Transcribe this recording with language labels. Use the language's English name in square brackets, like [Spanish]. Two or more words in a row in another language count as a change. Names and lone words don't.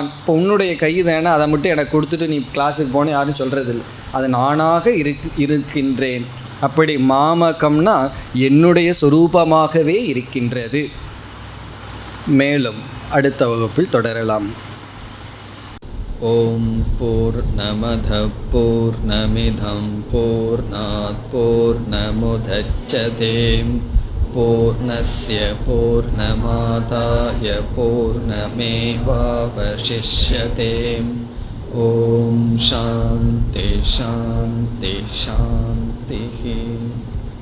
[Tamil] இப்போ உன்னுடைய கை தானே, அதை மட்டும் எனக்கு கொடுத்துட்டு நீ கிளாஸுக்கு போன யாரும் சொல்கிறதில்லை. அது நானாக இருக்கின்றேன். அப்படி மாமகம்னா என்னுடைய சொரூபமாகவே இருக்கின்றது. மேலும் அடுத்த வகுப்பில் தொடரலாம். [Sanskrit] ॐ पूर्णमदः पूर्णमिदं पूर्णात् पूर्णमुदच्यते पूर्णस्य पूर्णमादाय पूर्णमेवावशिष्यते. ॐ शान्ति शान्ति शान्ति.